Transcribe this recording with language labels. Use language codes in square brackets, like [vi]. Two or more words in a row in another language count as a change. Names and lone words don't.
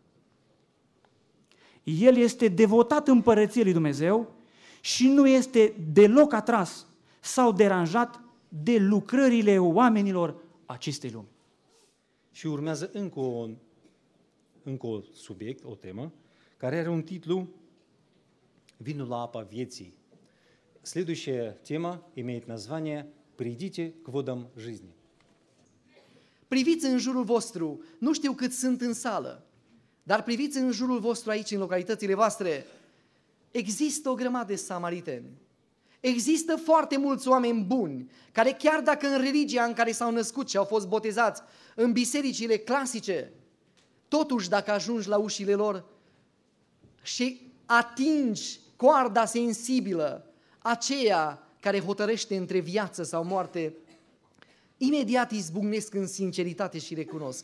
[ro] El este devotat împărăției lui Dumnezeu și nu este deloc atras sau deranjat de lucrările oamenilor acestei lumi. Și urmează încă un subiect, o temă, care are un titlu «Vinul la apa vieții». [ru] Следующая тема имеет название «Придите к водам жизни». [ro] Priviți în jurul vostru, nu știu cât sunt în sală, dar priviți în jurul vostru aici, în localitățile voastre, există o grămadă de samariteni. Există foarte mulți oameni buni, care chiar dacă în religia în care s-au născut și au fost botezați, în bisericile clasice, totuși dacă ajungi la ușile lor și atingi coarda sensibilă, aceea care hotărăște între viață sau moarte, imediat izbucnesc în sinceritate și recunosc.